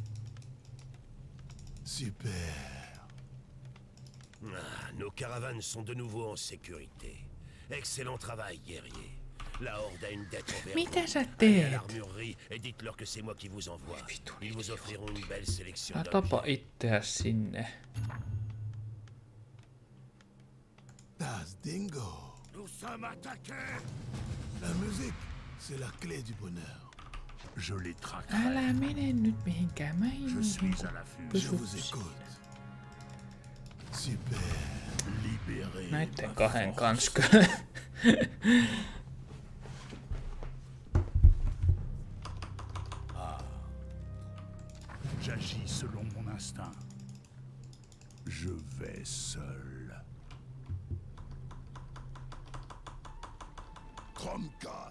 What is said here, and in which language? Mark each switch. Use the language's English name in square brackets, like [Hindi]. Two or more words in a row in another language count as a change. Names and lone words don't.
[French] Super. Ah, nos caravanes sont de nouveau en sécurité. Excellent travail, guerrier. La Horde a une dette envers [Finnish] Mitä sä [French] vous. Allez à [Finnish] teet? [French] l'armurerie et dites-leur que c'est moi qui vous envoie. Ils vous offriront une belle sélection [Finnish] Älä [French] d'objets. [Finnish] tapa itseäs sinne. [French] Das Dingo. Nous sommes attaqués! La musique, c'est la clé du bonheur. Je les traquerai. [Finnish] Älä mene nyt mihinkään. Mä en [French] Je suis à l'affût. Je vous écoute. Super. Libérer [Finnish] Näitten [French] ma [Finnish] kahden [French] force. [Finnish] kanssa. [French] J'agis selon mon instinct. Je vais seul. Kromka.